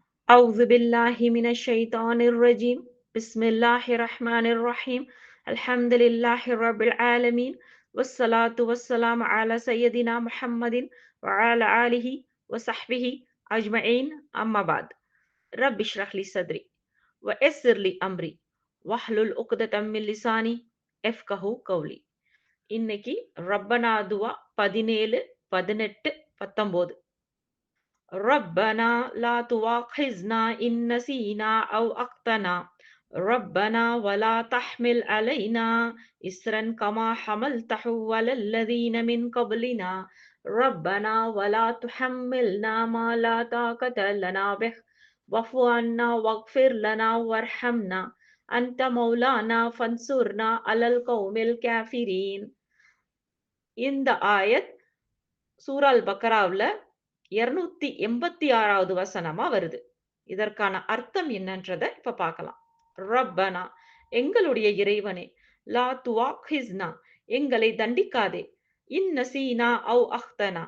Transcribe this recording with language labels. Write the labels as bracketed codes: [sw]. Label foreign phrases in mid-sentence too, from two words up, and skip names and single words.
[ar] أعوذ بالله من الشيطان الرجيم بسم الله الرحمن الرحيم الحمد لله رب العالمين والصلاة والسلام على سيدنا محمد وعلى آله وصحبه أجمعين أما بعد رب اشرح لي صدري ويسر لي أمري واحلل عقدة من لساني يفقهوا قولي [ta] இன்னைக்கு ரப்பனா துவா 17 18 19 [ar] ربنا لا تؤاخذنا إن نسينا أو أخطأنا ربنا ولا تحمل علينا إسرا كما حملته على الذين من قبلنا ربنا ولا تحملنا ما لا طاقة لنا به واعف عنا واغفر لنا وارحمنا أنت مولانا فانصرنا على القوم الكافرين. [ta] இந்த ஆயத் சூரா பக்கராவுல 286வது வசனமா வருது. இதற்கான அர்த்தம் என்னன்றத இப்ப பார்க்கலாம். ரப்பனா எங்களுடைய இறைவனே, [ar] لا تؤاخذنا [ta] எங்களை தண்டிக்காதே, [ar] نسينا أو أخطأنا